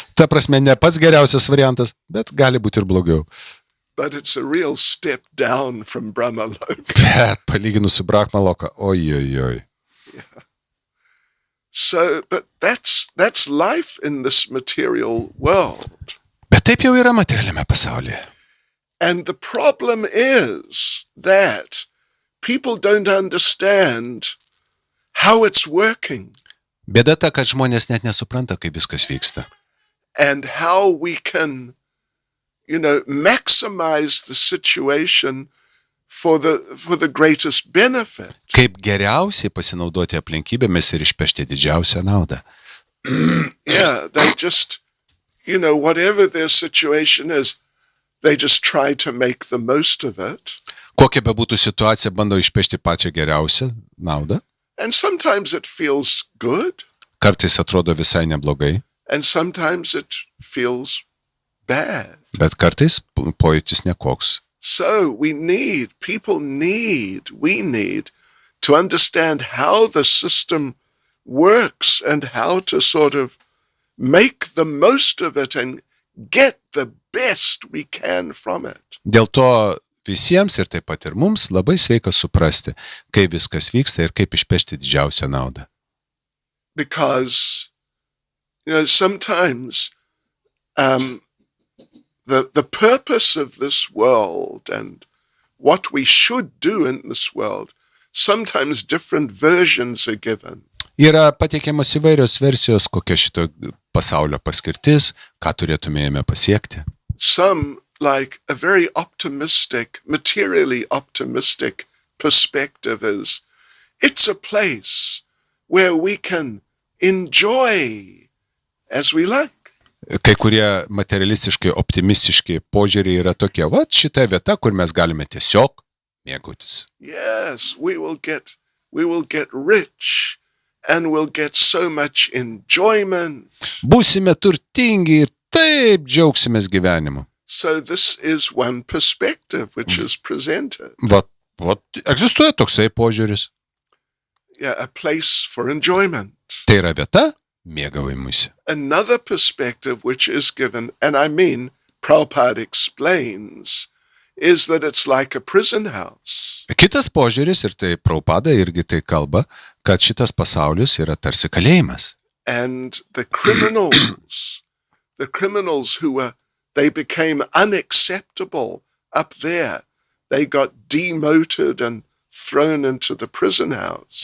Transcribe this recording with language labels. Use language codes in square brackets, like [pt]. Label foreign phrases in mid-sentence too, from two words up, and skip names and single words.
[lt] Ta prasme, ne pats geriausias variantas, bet gali būti ir blogiau. [en] But it's a real step down from Brahmaloka. [lt] Bet palyginus su Brahmaloka, oi. [en] So, but that's life in this material world. [lt] Bet taip jau yra materialiame pasaulyje. [en] And the problem is that people don't understand how it's working [lt] Bėda ta, kad žmonės net nesupranta, kaip viskas vyksta. [en] and how we can, maximize the situation for the greatest benefit. [lt] Kaip geriausiai pasinaudoti aplinkybėmis ir išpešti didžiausią naudą. [en] Yeah, they just, whatever their situation is, they just try to make the most of it. [lt] Kokia bebūtų situacija, bando išpešti pačią geriausią naudą. [en] And sometimes it feels good, [lt] Kartais atrodo visai neblogai, [en] and sometimes it feels bad. [lt] bet kartais pojūtis nekoks. [en] So we need to understand how the system works and how to sort of make the most of it and get the best we can from it. [lt] Dėl to visiems ir taip pat ir mums labai sveika suprasti, kaip viskas vyksta ir kaip išpešti didžiausią naudą. [en] Because, sometimes the purpose of this world and what we should do in this world, sometimes different versions are given. [lt] Yra pateikiamas įvairios versijos, kokia šito pasaulio paskirtis, ką turėtumėjome pasiekti. [en] Some, like a very optimistic, materially optimistic perspective is, it's a place where we can enjoy as we like. [lt] Kai kurie materialistiškai, optimistiški požiūriai yra tokie, šita vieta, kur mes galime tiesiog mėgautis. [en] Yes, we will get rich and we'll get so much enjoyment. [lt] Būsime turtingi ir taip džiaugsimės gyvenimu. [en] So this is one perspective which is presented. [lt] Vat egzistuoja toksai požiūris. [en] Yeah, a place for enjoyment. [lt] Tai yra vieta mėgavimuisi. [en] Another perspective which is given, and I mean Prabhupada explains, is that it's like a prison house. [lt] Kitas požiūris, ir tai Prabhupada irgi tai kalba, kad šitas pasaulis yra tarsi kalėjimas. [en] And the criminals they became unacceptable up there. They got demoted and thrown into the prison house.